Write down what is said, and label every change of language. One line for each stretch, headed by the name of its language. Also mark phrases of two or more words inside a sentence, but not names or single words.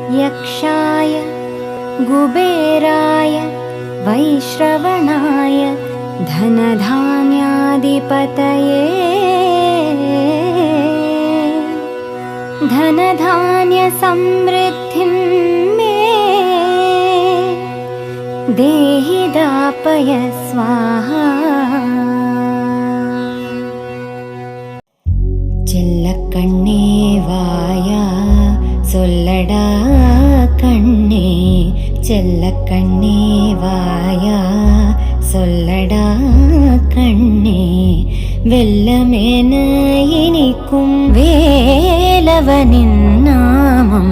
Sanskrit: दक्षाय कुबेराय वैश्रवणाय धनधान्याधिपतये धनधान्यसमृद्धिं मे देहि दापय स्वाहा.
Tamil: செல்லக்கண்ணே வாயா சொல்லடா கண்ணே, செல்லக்கண்ணே வாயா சொல்லடா கண்ணே, வெல்லமென இனிக்கும் வேலவனின் நாமம்.